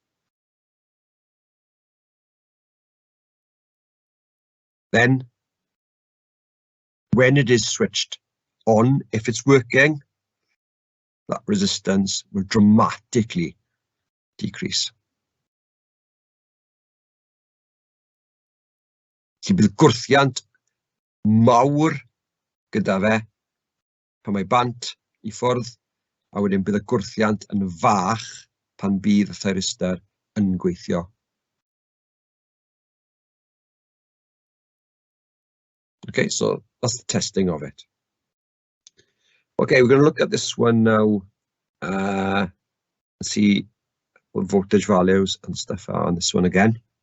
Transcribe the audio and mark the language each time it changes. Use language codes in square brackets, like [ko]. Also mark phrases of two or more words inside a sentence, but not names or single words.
[en] Then, when it is switched on, if it's working, that resistance will dramatically decrease. [cy] Felly bydd gwrthiant mawr gyda fe pan mae bant I ffwrdd, a wedyn bydd y gwrthiant yn fach pan bydd y thyristor yn gweithio. [en] Okay, so that's the testing of it. Okay, we're going to look at this one now. See what voltage values and stuff are on this one again.